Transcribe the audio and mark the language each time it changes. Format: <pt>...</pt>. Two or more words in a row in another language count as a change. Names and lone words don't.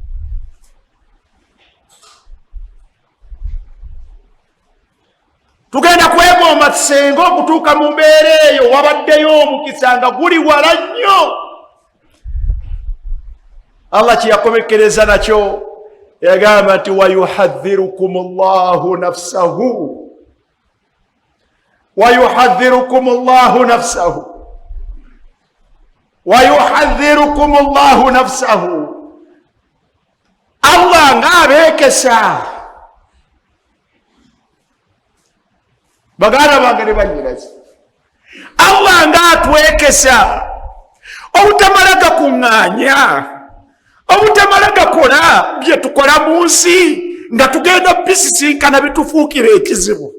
<lg>Tugenda kwegomba senga okutuuka mu mbeera eyo wabaddeyo omukisa nga guli wala nnyo. Allah kyeyakomekereza nakyo yagamba nti</lg> <ar>ويحذركم الله نفسه ويحذركم الله نفسه ويحذركم الله نفسه.</ar> <lg>Allah ng'abeekesa, baganda bange ne bannyinaze, Allah ng'atwekesa obutamala gakuŋŋaanya, obutamala gakola bye tukola mu nsi nga tugenda bisisinkana bitufuukira ekizibu.</lg>